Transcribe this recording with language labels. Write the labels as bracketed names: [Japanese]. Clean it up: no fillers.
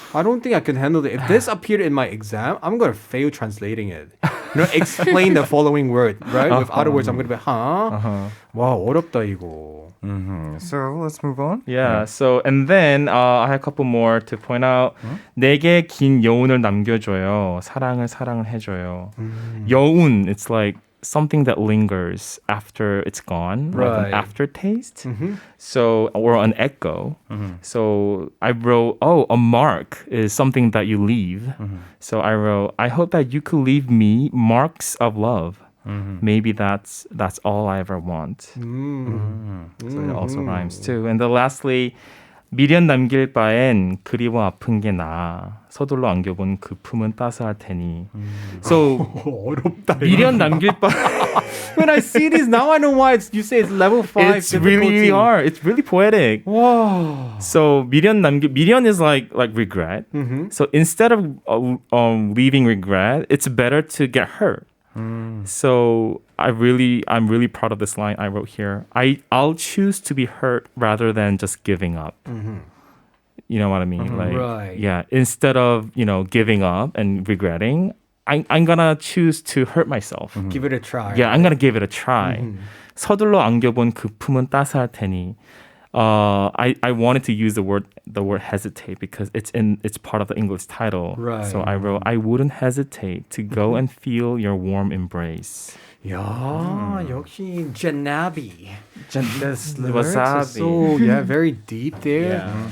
[English] I don't think I can handle it. If this appeared in my exam, I'm gonna fail translating it. You know, explain the following word, right? With other words, I'm gonna be, huh? [Korean] 와, 어렵다 이거. [English] So let's move on. Yeah. So and then I had a couple more to point out. [Korean] 내게 긴 여운을 남겨줘요. 사랑을 해줘요. [English] 여운, it's like something that lingers after it's gone, like Right. an aftertaste. So, or an echo. So I wrote, oh, a mark is something that you leave. So I wrote, I hope that you could leave me marks of love. Maybe that's all I ever want. So it also rhymes too. And then lastly, [Korean] 미련 남길 바엔 그리워 아픈 게 나아. 서둘러 안겨본 그 품은 따스할 테니. [English] So [Korean] 어렵다. 미련 남길 바. [English] When I see this now, I know why you say it's level 5. It's really hard. It's really poetic. Wow. So 미련 is like regret. So instead of leaving regret, it's better to get hurt. So I'm really proud of this line I wrote here. I'll choose to be hurt rather than just giving up. You know what I mean? Like, Right. yeah. Instead of giving up and regretting, I'm gonna choose to hurt myself. Give it a try. Yeah, I'm gonna give it a try. [Korean] 서둘러 안겨본 그 품은 따스할 테니. [English] I wanted to use the word hesitate because it's part of the English title. Right. So I wrote, I wouldn't hesitate to go and feel your warm embrace. [Korean] 야, 역시 Janabi. [English] This lyrics Wasabi. is so very deep there.